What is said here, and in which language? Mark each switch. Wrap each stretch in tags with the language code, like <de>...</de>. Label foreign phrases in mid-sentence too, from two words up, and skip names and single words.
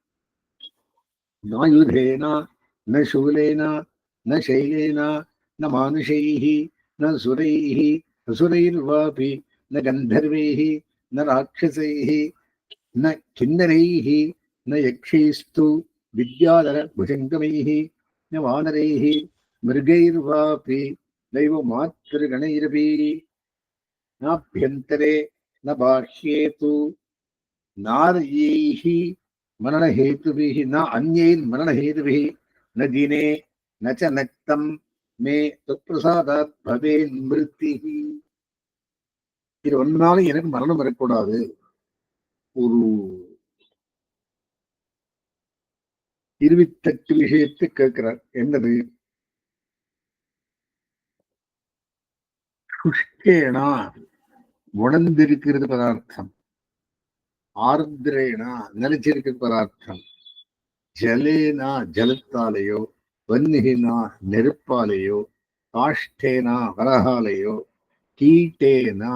<sa>नायुधेन न शूलेन न शैलेन न मानुषैः न सुरैः असुरैर्वापि न गन्धर्वैः न राक्षसैः न किन्नरैः न यक्षैस्तु विद्याधर भुजङ्गमैः न वानरैः मृगैर्वापि दैव मातृगणैरपि नाभ्यन्तरे न बाह्येतु नार्यैः मननहेतुभिः न अन्यैर्मननहेतुभिः न दिने न च नक्तं मे तत्प्रसादात् भवेन् मिருத்திः.</sa> <ta>இது ஒன்னாலும் எனக்கு மரணம் வரக்கூடாது. ஒரு 28 விஷயத்தை கேட்கிறார். என்னது? சுஷ்கேனா உணர்ந்திருக்கிறது பதார்த்தம், ஆர்திரேனா நிலைச்சிருக்கிற பதார்த்தம், ஜலேனா ஜலத்தாலேயோ, வன்னிகினா நெருப்பாலேயோ, காஷ்டேனா வரகாலேயோ, கீட்டேனா</ta>